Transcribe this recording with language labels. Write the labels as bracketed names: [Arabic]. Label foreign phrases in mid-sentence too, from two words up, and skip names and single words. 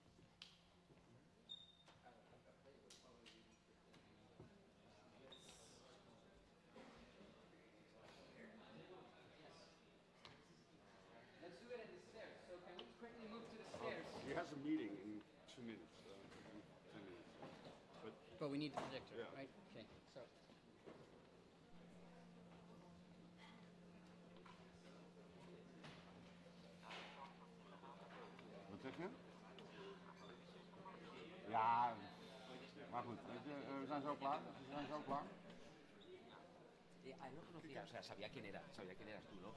[English] Let's do it at the stairs. So can we quickly move to the stairs? He has a meeting in 2 minutes. 10 minutes. But we need the projector, Yeah. right? Okay, so. [Dutch] Wat zeg je? Ja, maar goed, we zijn zo klaar. [Spanish] No conocía, o sea, sabía quién eras tú, ¿no?